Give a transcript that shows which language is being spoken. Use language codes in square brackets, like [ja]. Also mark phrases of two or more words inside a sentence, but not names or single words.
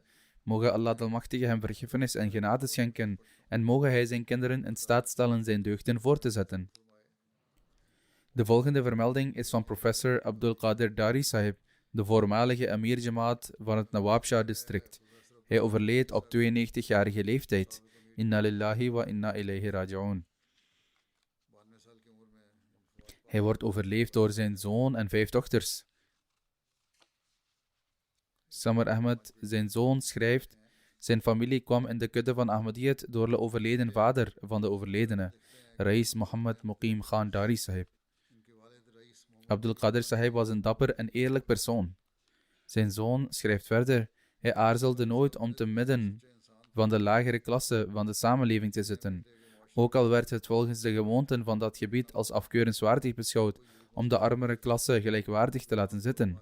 [nl] Mogen Allah de Almachtige hem vergiffenis en genade schenken en mogen hij zijn kinderen in staat stellen zijn deugden voor te zetten. De volgende vermelding is van professor Abdul Qadir Dari Sahib, de voormalige Amir Jamaat van het Nawabshah-district. Hij overleed op 92-jarige leeftijd. [ar] إنا لله وإنا إليه راجعون. [nl] Hij wordt overleefd door zijn zoon en 5 dochters. Samar Ahmed, zijn zoon, schrijft: zijn familie kwam in de kudde van Ahmadiyyat door de overleden vader van de overledene, Rais Muhammad Muqim Khan Dari Sahib. Abdul Qadir Sahib was een dapper en eerlijk persoon. Zijn zoon schrijft verder: hij aarzelde nooit om te midden van de lagere klasse van de samenleving te zitten. Ook al werd het volgens de gewoonten van dat gebied als afkeurenswaardig beschouwd om de armere klasse gelijkwaardig te laten zitten.